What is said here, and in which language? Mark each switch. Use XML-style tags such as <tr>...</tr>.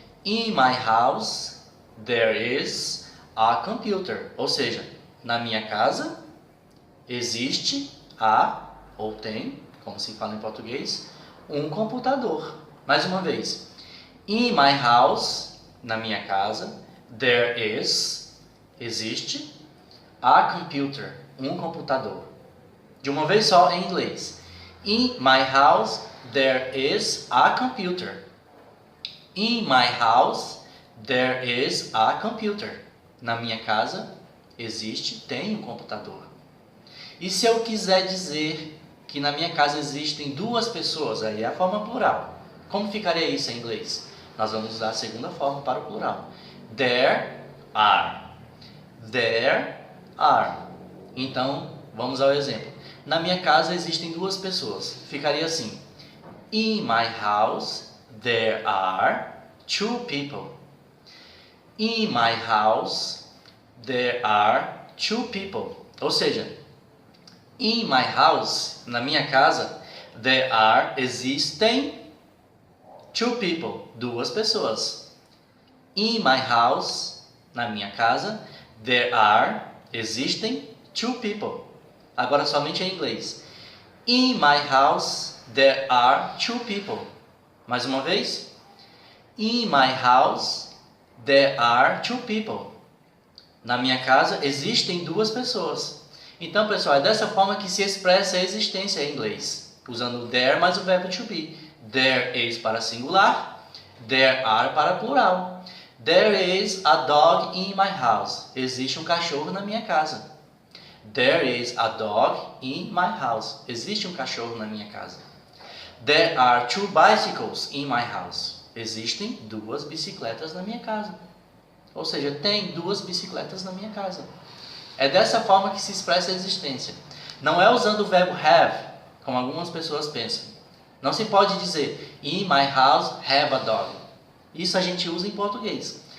<en>In my house, there is a computer.</en> <pt>Ou seja, na minha casa existe ou tem, como se fala em português, um computador. Mais uma vez.</pt> <en>In my house,</en> <pt>na minha casa,</pt> <en>there is,</en> <pt>existe,</pt> <en>a computer,</en> <pt>um computador. De uma vez só em inglês.</pt> <en>In my house, there is a computer. In my house, there is a computer.</en> <pt>Na minha casa, existe, tem um computador. E se eu quiser dizer que na minha casa existem 2 pessoas, aí é a forma plural. Como ficaria isso em inglês? Nós vamos usar a segunda forma para o plural.</pt> <en>There are. There are.</en> <pt>Então, vamos ao exemplo. Na minha casa existem 2 pessoas. Ficaria assim.</pt> <en>In my house, there are 2 people. In my house, there are 2 people.</en> <pt>Ou seja,</pt> <en>in my house,</en> <pt>na minha casa,</pt> <en>there are,</en> <pt>existem</pt> <en>2 people,</en> <pt>2 pessoas.</pt> <en>In my house,</en> <pt>na minha casa,</pt> <en>there are,</en> <pt>existem</pt> <en>2 people.</en> <pt>Agora somente em inglês.</pt> <en>In my house, there are 2 people.</en> <pt>Mais uma vez.</pt> <en>In my house, there are 2 people.</en> <pt>Na minha casa existem 2 pessoas. Então, pessoal, é dessa forma que se expressa a existência em inglês, usando o there mais o verbo to be.</pt> <en>There is</en> <pt>para singular,</pt> <en>there are</en> <pt>para plural.</pt> <en>There is a dog in my house.</en> <pt>Existe um cachorro na minha casa.</pt> <en>There is a dog in my house.</en> <pt>Existe um cachorro na minha casa.</pt> <en>There are 2 bicycles in my house.</en> <pt>Existem 2 bicicletas na minha casa. Ou seja, tem 2 bicicletas na minha casa. É dessa forma que se expressa a existência. Não é usando o verbo have, como algumas pessoas pensam. Não se pode dizer</pt> <en>in my house have a dog.</en> <pt>Isso a gente usa em português.</pt>